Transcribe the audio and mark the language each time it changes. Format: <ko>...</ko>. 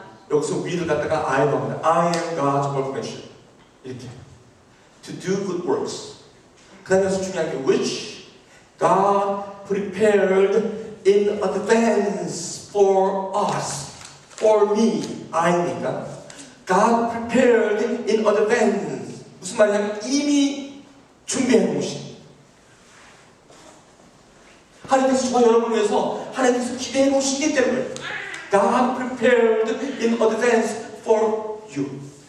<ko>여기서 위를 갖다가 I 합니다.</ko> <en>I am God's workmanship.</en> <ko>이렇게.</ko> <en>To do good works.</en> <ko>그 다음에 여기서 중요한 게</ko> <en>which God prepared in advance for us. For me. I니까. God prepared in advance.</en> <ko>무슨 말이냐면 이미 준비해 놓으신. 하나님께서 저와 여러분을 위해서 하나님께서 기대해 놓으시기 때문에</ko> <en>God prepared in advance for you.</en>